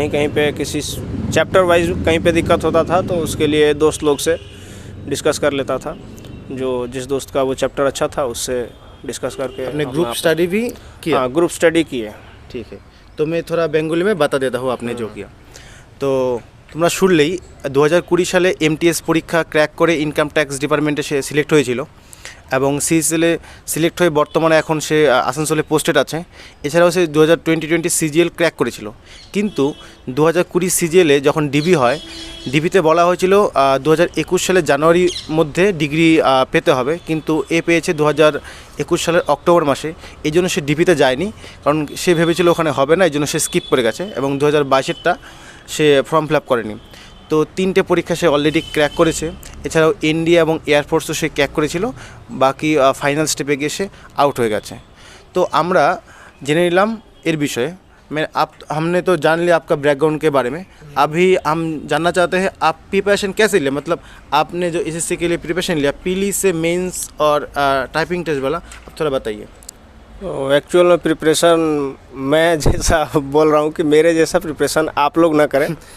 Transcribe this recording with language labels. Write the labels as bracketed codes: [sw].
[hi] कहीं पे किसी चैप्टर वाइज कहीं पे दिक्कत होता था, तो उसके लिए दोस्त लोग से डिस्कस कर लेता था। जिस दोस्त का वो चैप्टर अच्छा था उससे डिस्कस करके आपने ग्रुप स्टडी भी किया? हाँ, ग्रुप स्टडी किए। ठीक है। तो मैं थोड़ा बेंगली में बता देता हूँ आपने जो किया। [bn] तो তোমরা শুনলেই 2020 সালে MTS পরীক্ষা ক্র্যাক করে ইনকাম ট্যাক্স ডিপার্টমেন্টে সে সিলেক্ট হয়েছিল, এবং CHSL সিলেক্ট হয়ে বর্তমানে এখন সে আসানসোলে পোস্টেড আছে। এছাড়াও সে 2020 CGL ক্র্যাক করেছিল, কিন্তু 2020 CGL-এ যখন DV হয়, ডিভিতে বলা হয়েছিল 2021 সালের জানুয়ারির মধ্যে ডিগ্রি পেতে হবে, কিন্তু এ পেয়েছে 2021 সালের অক্টোবর মাসে। এই জন্য সে ডিভিতে যায়নি, কারণ সে ভেবেছিল ওখানে হবে না, এই জন্য সে স্কিপ করে গেছে, এবং 2022-এরটা সে ফর্ম ফিল আপ করেনি। তো 3টে পরীক্ষা সে অলরেডি ক্র্যাক করেছে। এছাড়াও ইন্ডিয়া এবং এয়ারফোর্সও সে ক্র্যাক করেছিল, বাকি ফাইনাল স্টেপে গিয়ে সে আউট হয়ে গেছে। তো আমরা জেনে নিলাম এর বিষয়ে। [hi] हमने तो जान लिया आपका बैकग्राउंड के बारे में। अभी हम जानना चाहते हैं आप प्रिपरेशन कैसे लिया, मतलब आपने जो SSC के लिए प्रिपरेशन लिया, पीली से मेंस और टाइपिंग टेस्ट वाला, आप थोड़ा बताइए। एक्चुअल में प्रिपरेशन मैं जैसा बोल रहा हूँ कि मेरे जैसा प्रिपरेशन आप लोग ना करें।